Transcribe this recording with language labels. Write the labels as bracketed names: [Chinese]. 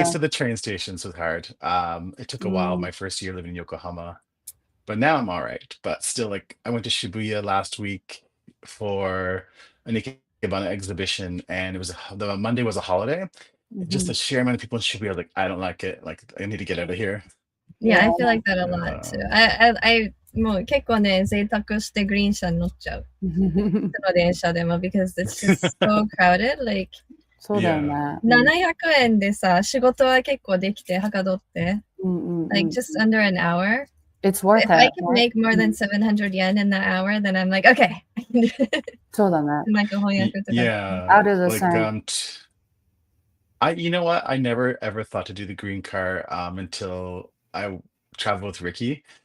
[English] used to the train stations was hard. It took a while, my first year living in Yokohama, but now I'm all right. But still, like, I went to Shibuya last week for an Ikebana exhibition, and the Monday was a holiday. Just the sheer amount of people in Shibuya, I was like, I don't like it. Like, I need to get out of here. Yeah, I feel like that a lot too. [Japanese] I もう結構ね、贅沢してグリーン車に乗っちゃう。その電車でも [English] because it's just so crowded. Like, [Japanese] そうだよね。 700円でさ、仕事は結構できて、はかどって。 [English] Like, just under an hour. It's worth If it. I can make more than 700 yen in that hour, then I'm like, okay. [Japanese] そうだね。なんか翻訳とか。 [English] Yeah. Out of the Like, you know what? I never ever thought to do the green car until I traveled with Ricky.